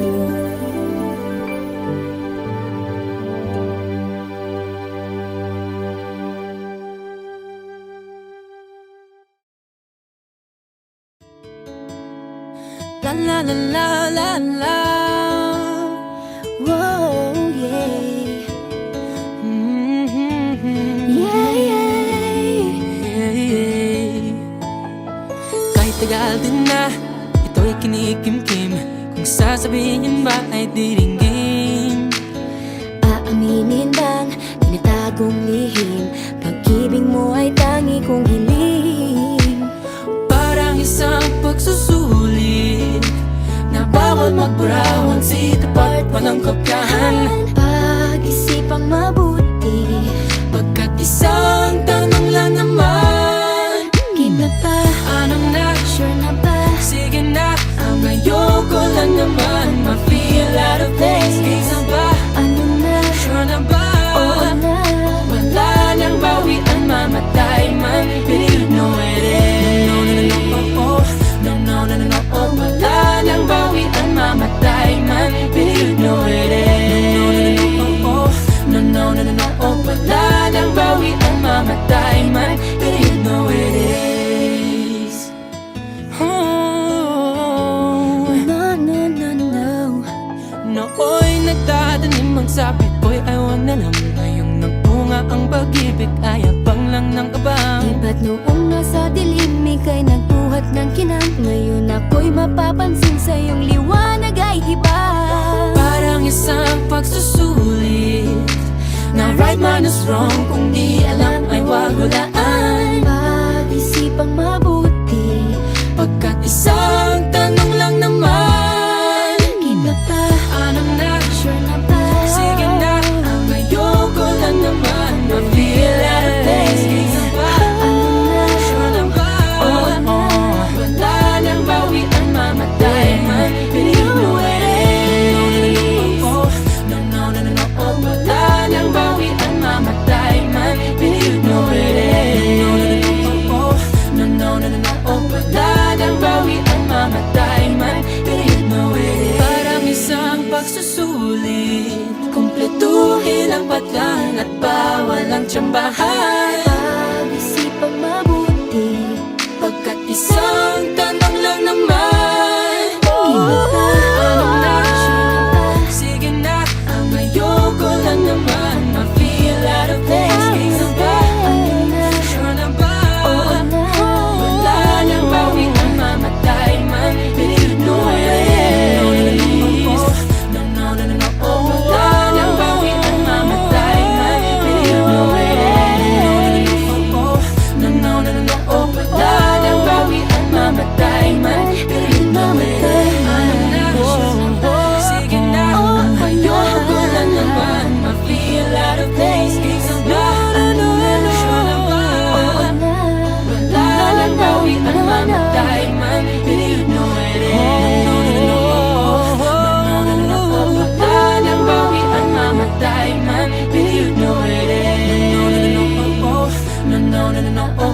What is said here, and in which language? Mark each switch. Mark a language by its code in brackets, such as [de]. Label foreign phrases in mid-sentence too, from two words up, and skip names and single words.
[en] La la la la la la. Whoa, yeah. Yeah, yeah. [tl] Kahit tagal din na, ito'y kinikimkim. Kung sasabihin ba ay diringgin. Aaminin bang tinatagong lihim? Pag-ibig mo ay tangi kong hiling. Parang isang pagsusulit na bawal magburawan, si tapat pa ng kopyahan. Pag-isipang mabuti, Pagkat isang tanong lang naman, give na ba? anong na? Sure na ba? Sige na, ang ayoko lang naman [en] ma-feel out of place. [tl] Kaysa ba? Ano na? Sure na ba? Oo na. Wala nang bawian, mamatay man. [en] But you know it is. No, no, no, no, oh, oh. No, no, no, no, no, oh. [tl] Wala nang bawian, mamatay man. [en] But you know it is. No, no, no, no, oh, oh. No, no, no, no, no, oh. [tl] Wala nang bawian, mamatay man. [en] But you know it is. Oh. No, no, no, no. [tl] Nooy nagtatanim ang sabit ko'y ayaw na lang. Ngayong nagbunga ang pag-ibig ay abang lang ng abang. Di ba't noong nasa dilim ika'y nagbuhat ng kinang? Ngayon ako'y mapapansin sa iyong liwanag ay iba. Parang isang pagsusulit na [en] right minus wrong. [tl] Kung di alam ay wag hulaan. Pag-isipang mabuti, Pagkat isang tanong lang naman. kita pa, Anong na? sure na ba? Sige na, ang ayoko lang naman [en] ma-feel out of place. [tl] Kaya ba? Ano na? Sure na ba? Wala nang bawian, mamatay man. [en] But you know it is. No, no, no, no, no, oh. [tl] Wala nang bawian, mamatay man. [en] But you know it is. No, no, no, no, no, oh. [tl] Wala nang bawian, mamatay man. [en] But you know it is. [tl] Parang isang pagsusulit, kumpletuhin ang patlang at bawal ang tsambahan. Pag-isipang mabuti, Pagkat isang tanong lang naman. kita pa, Ano na? sure na ba? Sige na, ang ayoko lang naman [en] ma-feel out of place. [tl] Kaya ba? Ano na? Sure na ba? Oo na. Wala nang bawian, mamatay man. [en] But you know it is. No, no, no, no, no, oh. [tl] Wala nang bawian, mamatay man. [en] But you know it is. No, no, no, no, no, oh. [tl] Wala nang bawian, mamatay man. [en] But you know it is. [tl] Sige na, ang ayoko lang naman [en] ma-feel out of place. [tl] Kaya ba? Sure na ba? Oo na. Wala nang bawian, mamatay man. [en] But you know it is. [tl] Wala nang bawian, mamatay man. [en] But you know it is. No, no, no, no, oh.